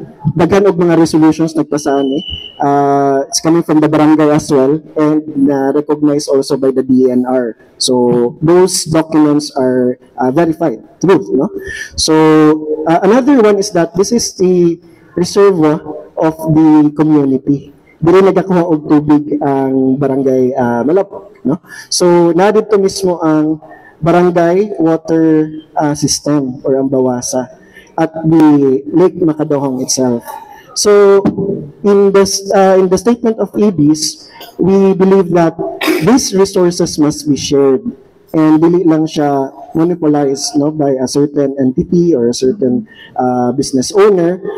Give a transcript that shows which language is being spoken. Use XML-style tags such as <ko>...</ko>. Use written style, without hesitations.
<ceb>Daghan og mga resolutions nagpasaan</ceb> <en>it's coming from the barangay as well and recognized also by the DNR. So those documents are verified, true, no? So another one is that this is the reservoir of the community.</en> <ceb>Dili nagakuha og tubig ang barangay Malabog, no?</ceb> <tl>So na dito mismo ang barangay water system or ang bawasa.</tl> <en>at the Lake Macadahong itself. So in the statement of ABs, we believe that these resources must be shared and</en> <ceb>dili lang siya</ceb> <en>monopolized, no, by a certain entity or a certain business owner.</en>